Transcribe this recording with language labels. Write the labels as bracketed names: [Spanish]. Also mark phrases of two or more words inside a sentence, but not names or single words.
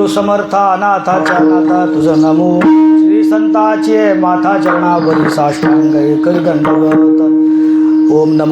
[Marathi] समर्था अनाथाच्या नाथा तुझं नमो श्री संताचे माथा चरणावरी साष्टांग करी दंडवत [Sanskrit] ओम नमो